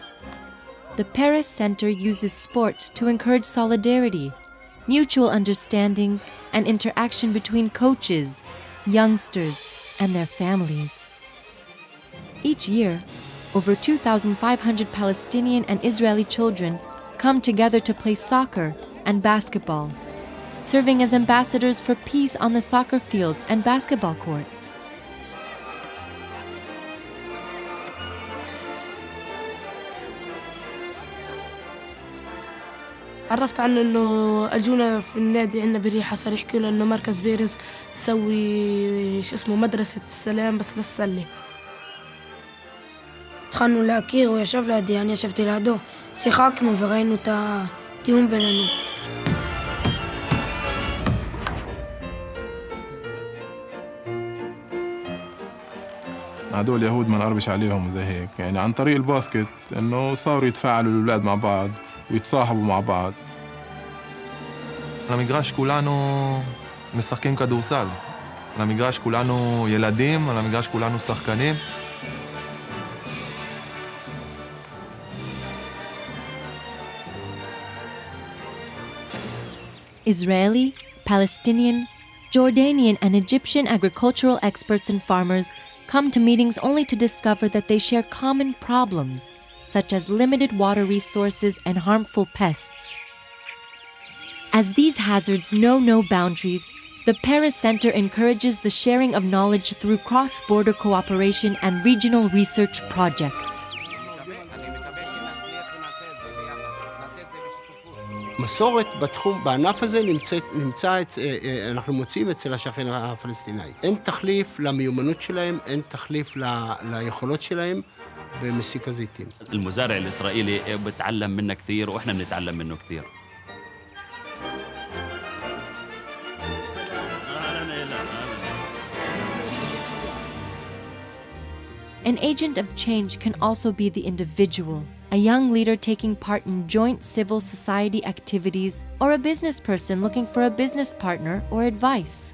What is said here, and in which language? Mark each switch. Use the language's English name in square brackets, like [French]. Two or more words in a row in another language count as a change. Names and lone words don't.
[English] The Peres Center uses sport to encourage solidarity, mutual understanding, and interaction between coaches, youngsters, and their families. Each year, over 2,500 Palestinian and Israeli children come together to play soccer and basketball, serving as ambassadors for peace on the soccer fields and basketball courts. [Arabic] عرفت عنه انه اجونا في النادي عندنا بريحه صار يحكوا لنا انه مركز بيرز تسوي شو اسمه مدرسه السلام بس للسله. [Hebrew] התחלנו להכיר, הוא ישב לידי, אני ישבתי לידו, שיחקנו וראינו את התיאום בינינו. [Arabic] هدول يهود ما نقربش عليهم وزي هيك، يعني عن طريق الباسكت انه صاروا يتفاعلوا الأولاد مع بعض ويتصاحبوا مع بعض. [Hebrew] על המגרש כולנו משחקים כדורסל. על המגרש כולנו ילדים, על המגרש כולנו שחקנים. [English] Israeli, Palestinian, Jordanian, and Egyptian agricultural experts and farmers come to meetings only to discover that they share common problems, such as limited water resources and harmful pests. As these hazards know no boundaries, the Peres Center encourages the sharing of knowledge through cross-border cooperation and regional research projects. [Hebrew] מסורת בתחום, בענף הזה אנחנו מוצאים אצל השכן הפלסטיני. אין תחליף למיומנות שלהם, אין תחליף ליכולות שלהם במסיק הזיתים. [Arabic] المزارع الإسرائيلي بتعلم منا كثير وإحنا بنتعلم منه كثير. [English] An agent of change can also be the individual, a young leader taking part in joint civil society activities, or a business person looking for a business partner or advice.